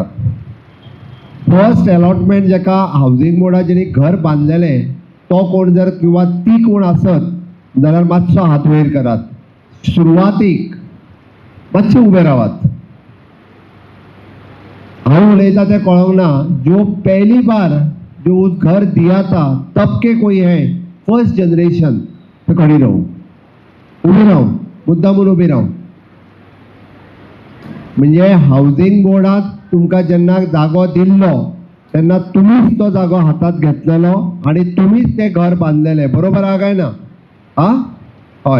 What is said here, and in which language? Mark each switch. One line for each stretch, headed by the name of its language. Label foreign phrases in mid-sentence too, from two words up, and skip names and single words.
English: first allotment
Konkani: जेका हावजींग बोर्डाचेर घर बांदलेलें तो कोण जर किंवा ती कोण आसत जाल्यार मातसो हात वयर करात. सुरवातीक मातशे उबे रावात. हांव उलयता तें कळोंक ना.
Hindi: जो पहली बार जो घर दिया था तब के कोई है
English: first generation
Hindi: तो खड़ी रहो,
Konkani: उबी राव, मुद्दामून उबी राव. म्हणजे हावजींग बोर्डाक तुमकां जेन्ना जागो दिल्लो तेन्ना तुमीच तो जागो हातात घेतलेलो आनी तुमीच तें घर बांदलेलें. बरोबर आहा काय ना? हय.